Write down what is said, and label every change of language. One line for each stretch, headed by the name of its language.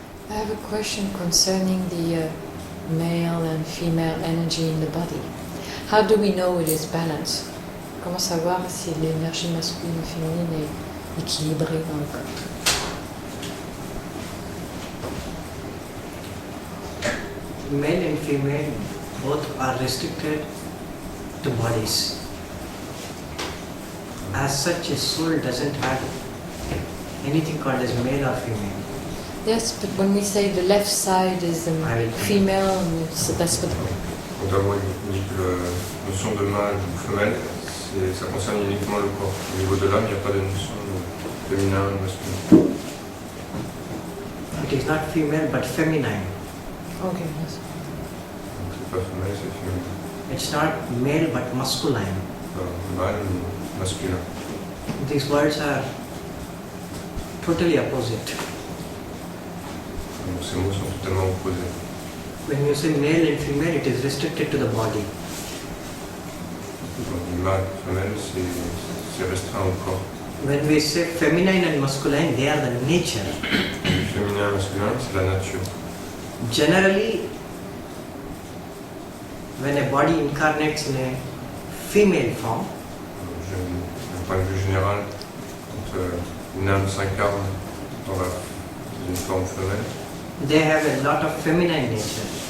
English: I have a question concerning the male and female energy in the body. How do we know it is balanced?
French: Comment savoir si l'énergie masculine et féminine est équilibrée dans le corps?
English: Male and female both are restricted to bodies. As such, a soul doesn't have anything called as male or female. Yes, but when we say the left side is the female, that's what.
French: Quand d'abord il dit que la notion de mâle ou femelle, ça concerne uniquement le corps. Au niveau de l'âme, il n'y a pas de notion de féminin ou masculin.
English: It is not female but feminine. Okay, yes.
French: Donc c'est pas femelle, c'est féminin.
English: It's not male but masculine.
French: Mâle ou masculin.
English: These words are totally opposite.
French: Donc ces mots sont totalement opposés.
English: When you say male and female, it is restricted to the body.
French: Quand on dit mâle, femelle, c'est restreint au corps.
English: When we say feminine and masculine, they are the nature.
French: Le féminin et masculin, c'est la nature.
English: Generally, when a body incarnates in a female form,
French: D'un point de vue général, quand une âme s'incarne dans une forme femelle,
English: they have a lot of feminine nature,